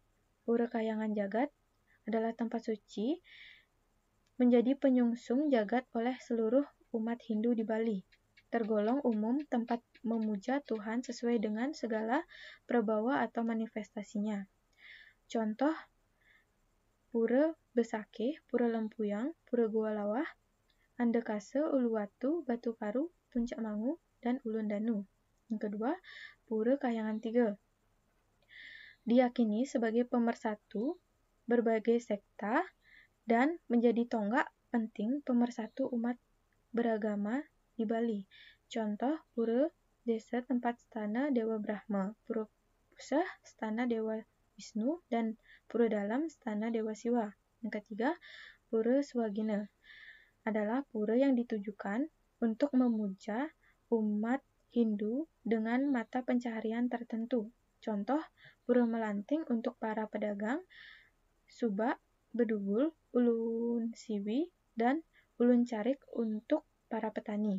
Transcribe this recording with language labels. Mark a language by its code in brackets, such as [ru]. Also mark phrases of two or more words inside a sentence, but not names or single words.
[id] Pura Kahyangan Jagat adalah tempat suci menjadi penyungsung jagat oleh seluruh umat Hindu di Bali. Tergolong umum tempat memuja Tuhan sesuai dengan segala prabawa atau manifestasinya. Contoh, Pura Besakeh, Pura Lempuyang, Pura Gua Lawah, Andekase, Uluwatu, Batu Karu, Puncak Mangu, dan Ulun Danu. Yang kedua, Pura Kahyangan 3. Diyakini sebagai pemersatu berbagai sekta dan menjadi tonggak penting pemersatu umat beragama di Bali. Contoh, Pura Desa tempat stana Dewa Brahma, Pura Pusah stana Dewa Wisnu, dan Pura Dalam stana Dewa Siwa. Yang ketiga, Pura Swagina adalah pura yang ditujukan untuk memuja umat Hindu dengan mata pencaharian tertentu. Contoh, Pura Melanting untuk para pedagang, Subak, Bedugul, Ulun Siwi, dan Ulun Carik untuk para petani.